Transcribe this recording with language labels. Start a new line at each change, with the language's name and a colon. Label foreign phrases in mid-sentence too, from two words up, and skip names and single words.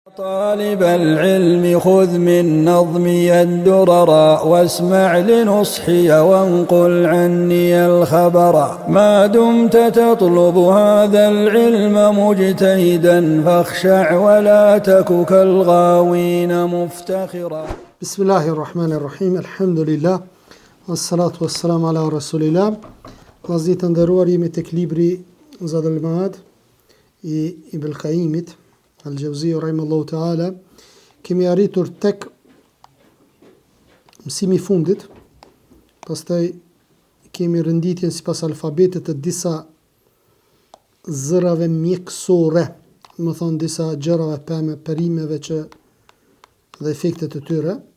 Arabic: طالب العلم خذ من نظمي الدرر واسمع لنصحي وانقل عني الخبر ما دمت تطلب هذا العلم مجتهدا فاخشع ولا تك كالغاوين مفتخرا. بسم الله الرحمن الرحيم. الحمد لله والصلاة والسلام على رسول الله.
Albanian: Vllazërit të nderuar, jemi tek libri Zadul Maad i Ibn Qayyimit Al-Jawziyyi
Arabic: رحمه الله تعالى.
Albanian: Kemi arritur tek mësimi i fundit. Pastaj kemi renditjen sipas alfabetit të disa zërave mjekësore, më thonë disa gjërave perimeve që dhe efektet e tyre.